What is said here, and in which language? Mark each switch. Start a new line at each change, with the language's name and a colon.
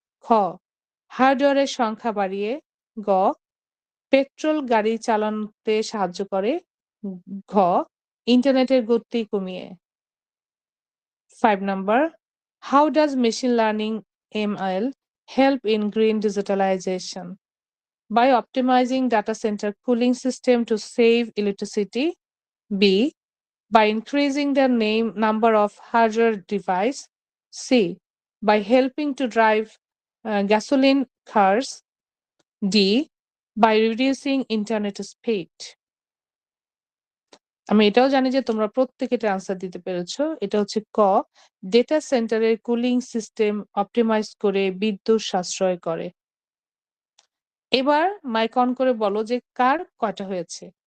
Bangla: খ হার্ডওয়্যারের সংখ্যা বাড়িয়ে। গ পেট্রোল গাড়ি চালাতে সাহায্য করে। ঘ ইন্টারনেটের গতি কমিয়ে। 5 number,
English: How does machine learning ML help in green digitalization? By optimizing data center cooling system to save electricity. B. By increasing the number of hardware device. C. By helping to drive gasoline cars. D. By reducing internet speed.
Bangla: আমি এটাও জানি যে তোমরা প্রত্যেকে এটা answer দিতে পেরেছো। এটা হচ্ছে ক ডেটা সেন্টারের কুলিং সিস্টেম অপটিমাইজ করে বিদ্যুৎ সাশ্রয় করে। এবার মাইক অন করে বলো যে কার কয়টা হয়েছে।